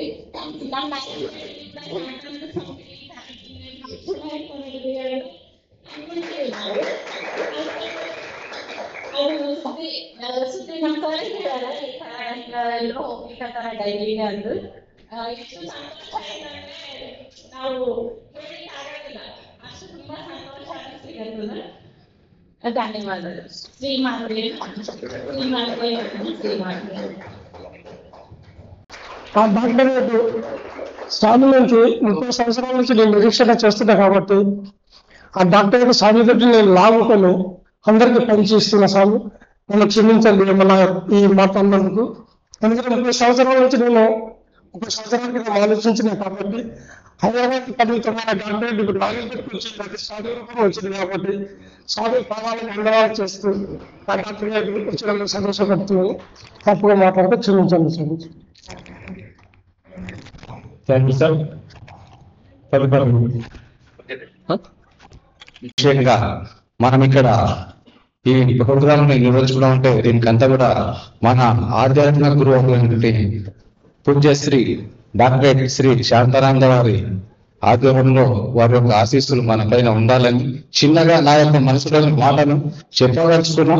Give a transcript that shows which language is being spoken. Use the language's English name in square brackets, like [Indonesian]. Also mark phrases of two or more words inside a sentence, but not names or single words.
[Kannada] ನಮ್ಮ ಸುದ್ದಿ ನಮ್ಗೆ ಹೇಳ್ಯಾರ ಈ ತರ ಎಲ್ಲರೂ ಹೋಗ್ಬೇಕಂತಾರ ಡೈಲಿಗೆ ಅಂದು. ಎಷ್ಟು ಸಂತೋಷ ಆಯ್ತಂದ್ರೆ ನಾವು ಹೇಳಿಕ್ಕೆ ಆಗೋದಿಲ್ಲ, ಅಷ್ಟು ತುಂಬಾ ಸಂತೋಷ ಅನಿಸ್ತಿದೆ. [Telugu] ధన్యవాదాలు. శ్రీమాత్రే ఆ డాక్టరేట్ స్వామి నుంచి 30 సంవత్సరాల నుంచి నేను నిరీక్షణ చేస్తున్నా కాబట్టి ఆ డాక్టరేట్ స్వామి తోటి నేను లాగుకొని అందరికీ పనిచేస్తున్న స్వామి నన్ను క్షమించండి మన ఈ మాట అన్నందుకు. ఎందుకంటే 30 సంవత్సరాల నుంచి నేను 1 సంవత్సరానికి నేను ఆలోచించిన కాబట్టి హైదరాబాద్ పరిమితమైన డాక్టరేట్ ఇప్పుడు నారాయణపేటకు వచ్చి ప్రతి స్వామి రూపం వచ్చింది కాబట్టి స్వామి పాదాలను అందరాలు చేస్తూ ఆ డాక్టరేట్ వచ్చినందుకు సంతోషపడుతున్నాను. తప్పుగా మాట్లాడితే క్షమించండి స్వామి. [English] Thank you, sir. [Telugu] విషయంగా మనం ఇక్కడ ఈ ప్రోగ్రామ్ ని నిర్వహించడం అంటే దీనికంతా కూడా మన ఆధ్యాత్మిక గురువు అయినటువంటి పూజ్యశ్రీ డాక్టర్ శ్రీ శాంతానంద వారి ఆధ్వర్యంలో వారి యొక్క ఆశీస్సులు మన పైన ఉండాలని చిన్నగా నా యొక్క మనసులోని మాటను చెప్పదలుచుకున్నాం.